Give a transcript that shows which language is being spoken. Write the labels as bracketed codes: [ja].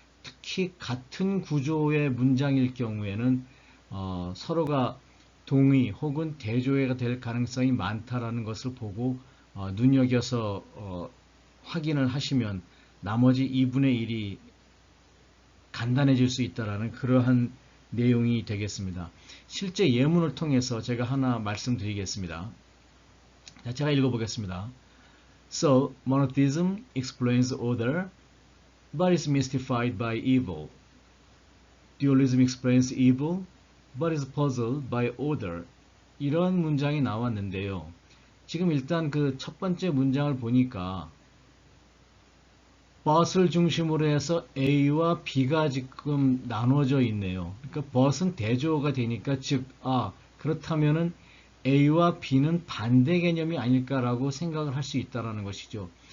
[ko] 특히 같은 구조의 문장일 경우에는 서로가 동의 혹은 대조해가 될 가능성이 많다라는 것을 보고 눈여겨서 확인을 하시면 나머지 2분의 1이 간단해질 수 있다라는 그러한 내용이 되겠습니다. 실제 예문을 통해서 제가 하나 말씀드리겠습니다. 자, 제가 읽어보겠습니다. [en] So, monotheism explains order, but is mystified by evil. Dualism explains evil, but is puzzled by order. [ko] 이런 문장이 나왔는데요. 지금 일단 그 첫 번째 문장을 보니까 but을 중심으로 해서 A와 B가 지금 나눠져 있네요. 그러니까 but은 대조어가 되니까 즉 그렇다면은 A와 B는 반대 개념이 아닐까라고 생각을 할 수 있다라는 것이죠.